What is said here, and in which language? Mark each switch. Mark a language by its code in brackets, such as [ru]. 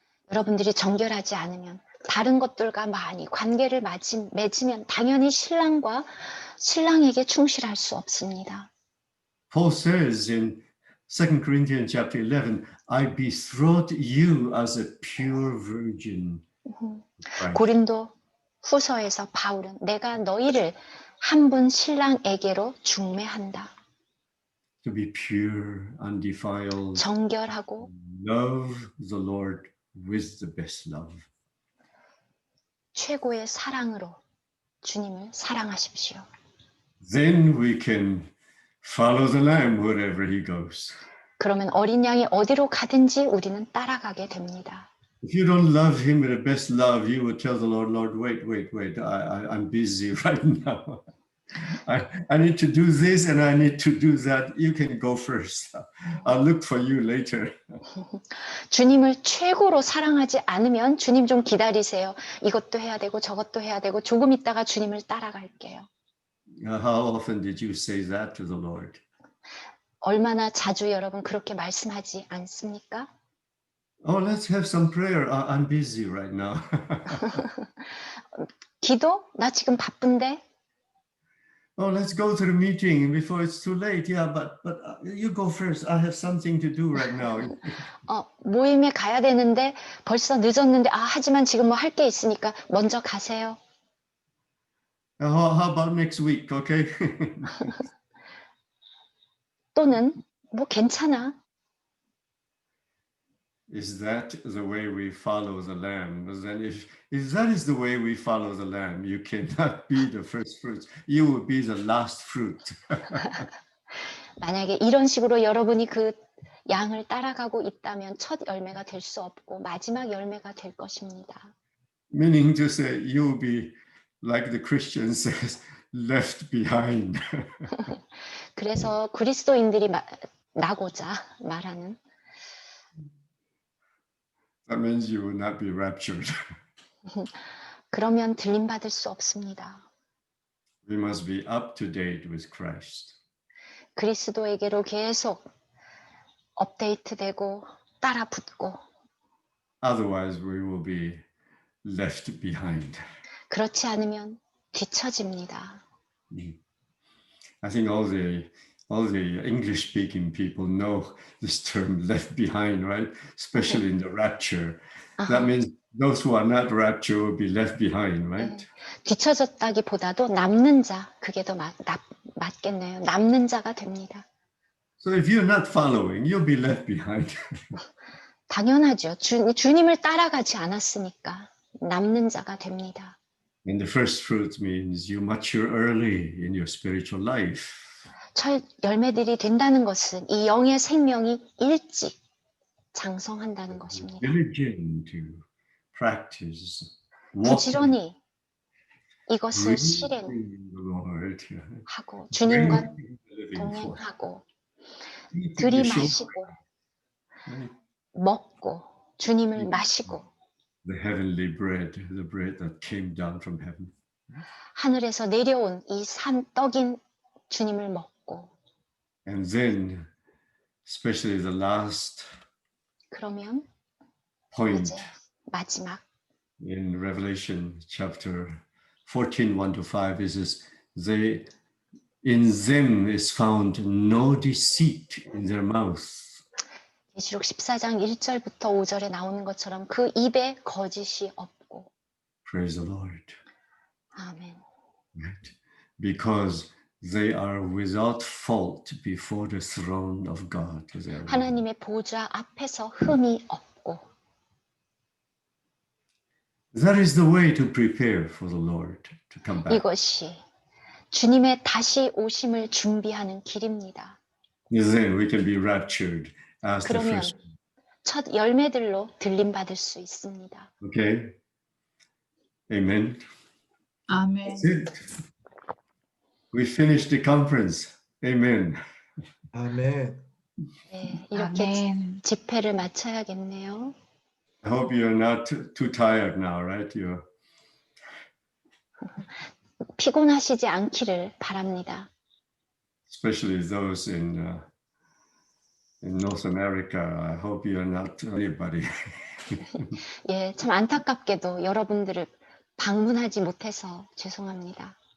[ko] 여러분들이 정결하지 않으면 다른 것들과 많이 관계를 맺으면 당연히 신랑에게 충실할 수 없습니다. [en] Paul says in 2 Corinthians chapter 11, I betroth you as a pure virgin. Right. [ko] 고린도 후서에서 바울은 내가 너희를 한 분 신랑에게로 중매한다. [en] To be pure, undefiled, [ko] 정결하고 [en] love the Lord with the best love. [ko] 최고의 사랑으로 주님을 사랑하십시오. [en] Then we can follow the Lamb wherever he goes. [ko] 그러면 어린 양이 어디로 가든지 우리는 따라가게 됩니다. [en] If you don't love him with the best love, you will tell the Lord, Lord, wait, I'm busy right now. I need to do this and I need to do that. You can go first. I'll look for you later. [ko] 주님을 최고로 사랑하지 않으면 주님 좀 기다리세요. 이것도 해야 되고 저것도 해야 되고 조금 있다가 주님을 따라갈게요. [en] How often did you say that to the Lord? [ko] 얼마나 자주 여러분 그렇게 말씀하지 않습니까? [en] Oh, let's have some prayer. I'm busy right now. [ko] 기도? 나 지금 바쁜데? [en] Oh, let's go to the meeting before it's too late. Yeah, but you go first. I have something to do right now. [ko] 모임에 가야 되는데 벌써 늦었는데 하지만 지금 뭐 할 게 있으니까 먼저 가세요. [en] How about next week? Okay. [ko] 또는 뭐 괜찮아. [en] Is that the way we follow the Lamb? Then if that is the way we follow the Lamb, you cannot be the first fruits. You will be the last fruit. [ko] 만약에 이런 식으로 여러분이 그 양을 따라가고 있다면 첫 열매가 될 수 없고 마지막 열매가 될 것입니다. [en] Meaning to say, you will be like the Christian says, left behind. [ko] 그래서 그리스도인들이 나고자 말하는 [en] That means you will not be raptured. [ko] 그러면 들림받을 수 없습니다. [en] We must be up to date with Christ. [ko] 그리스도에게로 계속 업데이트되고 따라 붙고 [en] Otherwise, we will be left behind. [ko] 그렇지 않으면 뒤처집니다. [en] I think all the English-speaking people know this term "left behind," right? Especially in the rapture. That means those who are not raptured will be left behind, right? [ko] 뒤처졌다기보다도 남는 자, 그게 더 맞겠네요. 남는 자가 됩니다. [en] So if you're not following, you'll be left behind. [ko] 당연하죠. 주님을 따라가지 않았으니까 남는 자가 됩니다. [en] And the first fruit means you mature early in your spiritual life. [ko] 첫 열매들이 된다는 것은 이 영의 생명이 일찍 장성한다는 것입니다. [en] Diligent to practice walking [ko] 부지런히 이것을 [en] really in the Lord. [ko] 실행하고 주님과 [en] Really living for. [ko] 동행하고 [en] Eating the short [ko] 들이마시고 [en] bread, [ko] 먹고 주님을 마시고 [en] the heavenly bread, the bread that came down from heaven. [ko] 하늘에서 내려온 이 산 떡인 주님을 먹고 [en] And then, especially the last [ko] 그러면 [en] point [ko] 이제 마지막 [en] in Revelation chapter 14, 1 to 5 is this, in them is found no deceit in their mouth. [ko] 계시록 14장 1절부터 5절에 나오는 것처럼 그 입에 거짓이 없고 [en] Praise the Lord. [ko] 아멘. [en] Right? Because they are without fault before the throne of God. [ko] 하나님의 보좌 앞에서 흠이 없고 [en] That is the way to prepare for the Lord to come back. [ko] 이것이 주님의 다시 오심을 준비하는 길입니다. [en] Then we can be raptured as the [ko] 그러면 [en] first. [ko] 첫 열매들로 들림받을 수 있습니다. [en] Okay? Amen. [ko] 아멘. [en] That's it. We finished the conference. Amen. [ko] 아멘. 네, 이렇게 아멘. 집회를 마쳐야겠네요. [en] I hope you're not too tired now, right? You're [ko] 피곤하시지 않기를 바랍니다. [en] especially those in North America. I hope you're not anybody. [ko] 예, 참 안타깝게도 여러분들을 방문하지 못해서 죄송합니다.